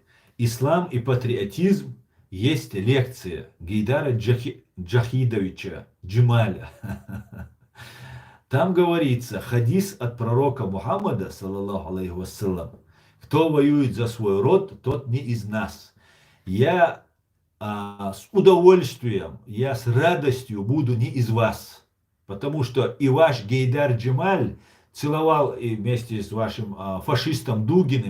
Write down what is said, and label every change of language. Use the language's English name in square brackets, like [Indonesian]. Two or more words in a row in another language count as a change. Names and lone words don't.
[Russian] Ислам и патриотизм есть лекция Гейдара Джахидовича Джемаля. Там говорится, хадис от пророка Мухаммада, [Arabic] صلى الله عليه وسلم, [Russian] кто воюет за свой род, тот не из нас. Я с удовольствием, я с радостью буду не из вас. Потому что и ваш Гейдар Джемаль целовал и вместе с вашим фашистом Дугиным.